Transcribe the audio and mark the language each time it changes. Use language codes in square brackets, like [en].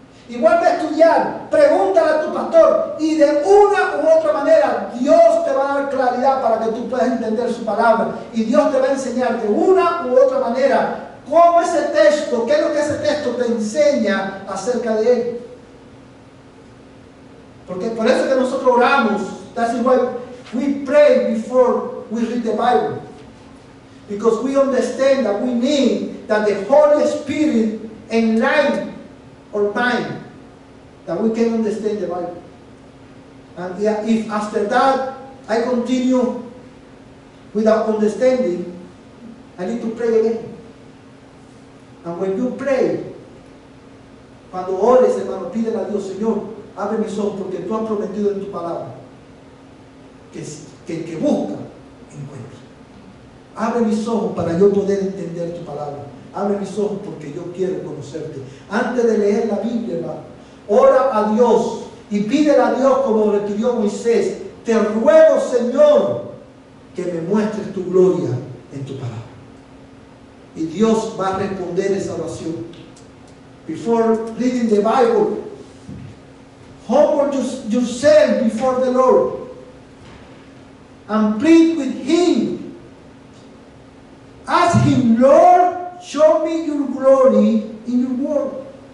[es] y vuelve a estudiar, pregúntale a tu pastor y de una u otra manera Dios te va a dar claridad para que tú puedas entender su palabra y Dios te va a enseñar de una u otra manera cómo ese texto, qué es lo que ese texto te enseña acerca de él. Porque por eso que nosotros oramos. [en] That's why we pray before we read the Bible. Because we understand that we need that the Holy Spirit enlighten our mind, that we can understand the Bible. And if after that I continue without understanding, I need to pray again. And when you pray, [es] cuando ores, hermano, pídele a Dios, Señor, abre mis ojos porque tú has prometido en tu palabra que el que busca, encuentra. Abre mis ojos para yo poder entender tu palabra. Abre mis ojos porque yo quiero conocerte. Antes de leer la Biblia, hermano, ora a Dios y pídele a Dios como le pidió Moisés. Te ruego, Señor, que me muestres tu gloria en tu palabra. Y Dios va a responder esa oración. [en] Before reading the Bible, humble yourself before the Lord and plead with Him. Ask Him, Lord, show me your glory in your word.